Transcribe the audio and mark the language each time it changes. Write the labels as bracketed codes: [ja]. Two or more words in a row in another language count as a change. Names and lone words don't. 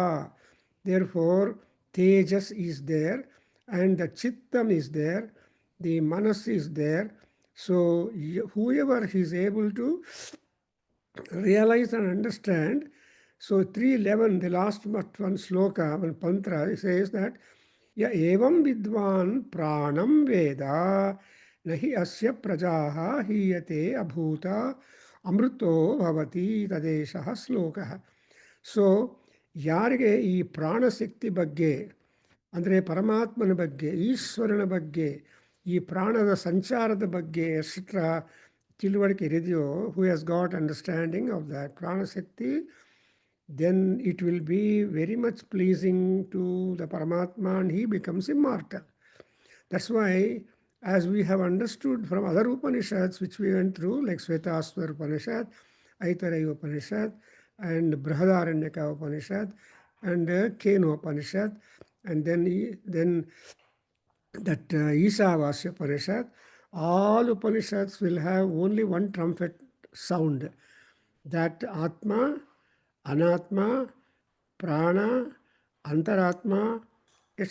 [en] Therefore, Tejas is there and the Chittam is there, the Manas is there. So whoever is able to realize and understand. So 3:11, the last one sloka, one pantra, says that [sa] य एवं विद्वान् प्राणं वेद नहि अस्य प्रजाः हीयते अभूत अमृतो भवति तदेष श्लोकः. [kn] ಸೊ ಯಾರಿಗೆ ಈ ಪ್ರಾಣಶಕ್ತಿ ಬಗ್ಗೆ ಅಂದರೆ ಪರಮಾತ್ಮನ ಬಗ್ಗೆ ಈಶ್ವರನ ಬಗ್ಗೆ ಈ ಪ್ರಾಣದ ಸಂಚಾರದ ಬಗ್ಗೆ ಎಕ್ಸೆಟ್ರಾ ತಿಳುವಳಿಕೆ ಇರಿದೆಯೋ, [en] who has got understanding of that pranashakti, then it will be very much pleasing to the Paramatma and he becomes immortal. That's why, as we have understood from other Upanishads which we went through, like Svetaswara Upanishad, Aitareya Upanishad, and Brihadaranyaka Upanishad, and Keno Upanishad, and then that Ishavasya Upanishad, all Upanishads will have only one trumpet sound, that Atma, Anatma, Prana, Antaratma, etc.